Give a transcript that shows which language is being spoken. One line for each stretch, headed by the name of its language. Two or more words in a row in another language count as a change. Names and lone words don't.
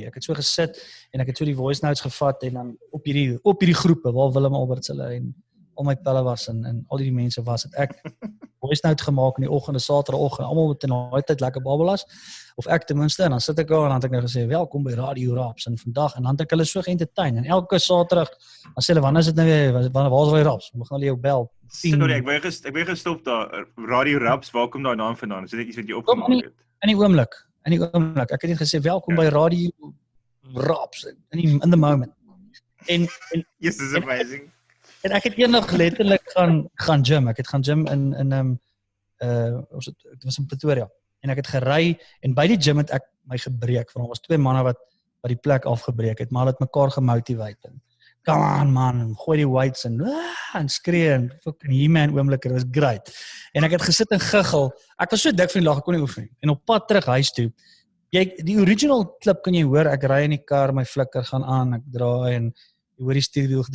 Afrikaans: Ek het so gesit en ek het so die
English: voice notes
Afrikaans: gevat en dan op hierdie groepe waar Willem Alberts hulle en al my pelle was en al die mense was, het ek
English: voice note
Afrikaans: gemaak in die oggende, Saterdagoggend, almal wat in daai tyd lekker babbelas, of ek ten minste, en dan sit ek daar en dan het ek nou gesê, welkom by Radio Raps, en vandag, en dan het ek hulle so geëntertain, en elke Saterdag, dan sê hulle, wanneer is dit nou weer, waar is Radio Raps? Mag hulle jou bel. Sorry, ek ben gestop daar, Radio Raps, waar kom daai naam vandaan? Is dit iets wat jy opgemaak het? In die oomblik, ek het net gesê, welkom by Radio Raps,
English: in the moment.
Afrikaans: En
English: Yes, this is amazing.
Afrikaans: En ek het eendag letterlik gaan gym. Ek het gaan gym in dit was in Pretoria. En ek het gery en by die gym het ek my gebreek. Want daar was 2 manne wat die plek afgebreek het, maar hulle het mekaar gemotiveer.
English: Come on man,
Afrikaans: gooi die weights en skree en fucking He-Man oomblikke, dit was great. En ek het gesit en giggel. Ek was so dik van die lag, ek kon nie oefen nie. En op pad terug huis toe, die original klip kan jy hoor, ek ry in die kar, my flikker gaan aan, ek draai en jy hoor die stuurwiel gedraai